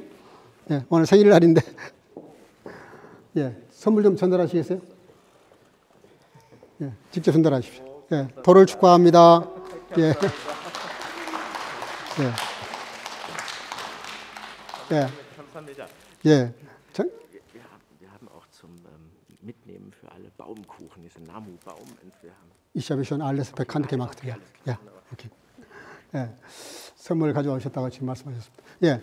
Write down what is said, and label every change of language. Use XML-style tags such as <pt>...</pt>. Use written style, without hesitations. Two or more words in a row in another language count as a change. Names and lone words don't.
<ko>예, 오늘 생일날인데 예, 선물 좀 전달하시겠어요? 예, 직접 전달하십시오. 예, 돌을 축하합니다. 예. 예. 예. 예.</ko> <de>Wir haben auch zum Mitnehmen für alle Baumkuchen, diesen Namu-Baum. Ich habe schon alles bekannt gemacht. Ja. Ja.</de> <ko>Okay. 예. 선물 가져오셨다고 지금 말씀하셨습니다. 예.</ko>